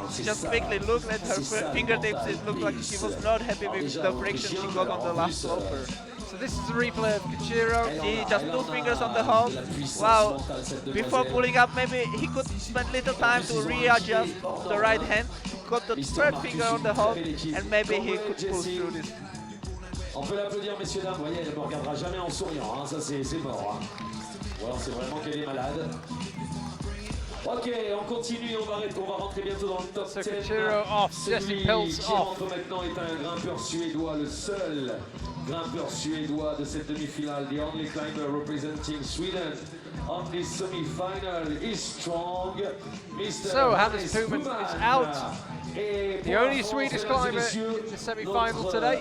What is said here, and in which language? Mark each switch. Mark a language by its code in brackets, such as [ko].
[en] Just quickly look at her fingertips. It looked like she was not happy with the friction she got on the last sloper. So this is the replay of Kochiro. See, just 2 fingers on the hold. Wow. Before pulling up, maybe he could spend little time to readjust the right hand. Got the 3rd finger on the hold, and maybe he could pull through this. [fr] On peut l'applaudir, messieurs, dames. Vous voyez, elle ne me regardera jamais en souriant, hein. Ça c'est mort. Hein. Ou alors c'est vraiment qu'elle est malade. Ok, on continue, on va rentrer bientôt dans le top 10. [en] Kochiro off, Jessie Pilch [fr] qui [en] off. [fr] rentre maintenant est un grimpeur suédois, le seul grimpeur suédois de cette demi-finale. [en] The only climber representing Sweden on this semi-final is strong. Mr. So Hannes Puman is out. The only Swedish climber in the semi-final today.